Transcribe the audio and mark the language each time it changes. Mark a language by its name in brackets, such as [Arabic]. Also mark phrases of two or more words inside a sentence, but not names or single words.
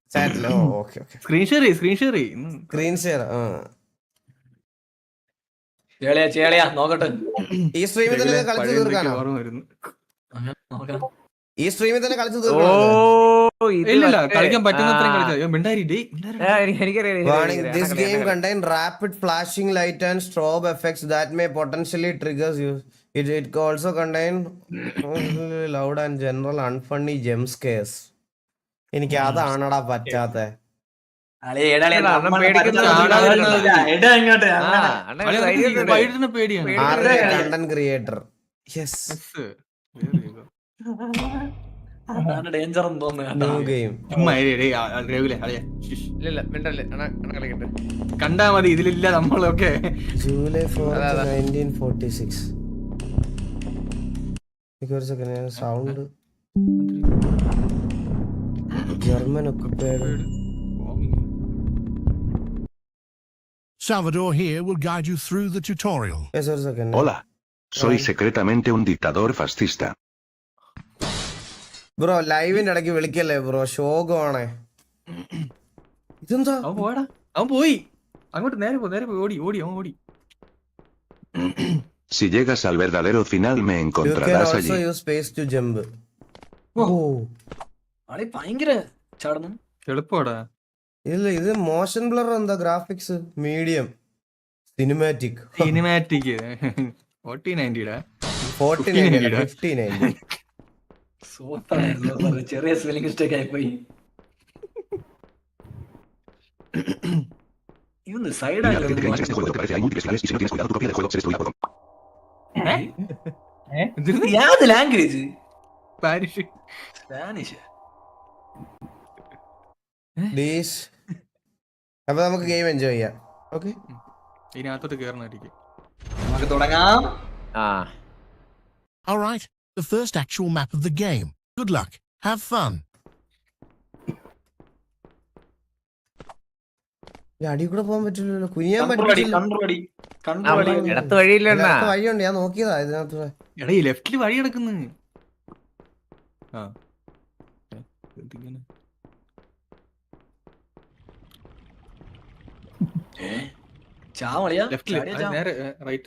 [Malayalam] ചാറ്റില്. ഓ [English] okay okay. screen share screen share. [Malayalam] നോക്കട്ടെ. ഈ സ്ട്രീമിൽ തന്നെ കളിച്ചു തീർക്കാനോ? ഈ സ്ട്രീമിൽ തന്നെ കളിച്ചു തീർക്കാനോ? ഇല്ല, കളിക്കാൻ പറ്റുന്നത്രയും കളിച്ചാൽ. [English] Warning, this game contains rapid flashing light and strobe effects that may potentially trigger you. It also contains loud and general unfunny jump scares. [Malayalam] എനിക്ക് അതാണടാ പറ്റാത്ത. [English] content creator. yes. [Malayalam] കണ്ടാ മതി, ഇതിലില്ല നമ്മളൊക്കെ. [English] July 4th 1946. Sound German occupied. Salvador here will guide you through the tutorial. Yes, ഒരു second. [Spanish] Hola. Soy secretamente un dictador fascista. [Malayalam] ബ്രോ ലൈവിന്റെ ഇടയ്ക്ക് വിളിക്കല്ലേ ബ്രോ, ശോകമാണേ. ഇതെന്താ? അവൻ പോയി അങ്ങോട്ട്, നേരെ പോയി, ഓടി. [Spanish] Si llegas al verdadero final me [English] You can [Spanish] encontrarás [English] also [Spanish] allí. [English] use space to jump. [Malayalam] ഭയങ്കര ചാടുന്നു. എളുപ്പടാ. ഇല്ല, ഇത് [English] motion blur എന്താ? graphics medium, cinematic 4090 5090. [Malayalam] ചെറിയ [English] spelling mistake [Malayalam] ആയിപ്പോയി. ഇതൊന്ന് സൈഡ് [Spanish] Mira, decirte que además este juego te parece hay múltiples finales y si no tienes cuidado tu copia de juego se destruirá por completo. [English] What language? Spanish. [Malayalam] അപ്പൊ നമുക്ക് [English] game enjoy [Malayalam] ചെയ്യാം. ഓക്കെ, ഇതിനകത്തോട്ട് കേറണായിരിക്കും. നമുക്ക് തുടങ്ങാം. [English] All right, the first actual map of the game. Good luck. Have fun. [Malayalam] അടി കൂടെ പോകാൻ പറ്റില്ലല്ലോ, കുനിയാൻ പറ്റില്ല. ഇടത്ത് വഴിയില്ല. വഴിയുണ്ട്, ഞാൻ നോക്കിയതാ ഇതിനകത്ത്. എടാ ഈ ലെഫ്റ്റില് വഴി കിടക്കുന്നു. നേരെ റൈറ്റ്.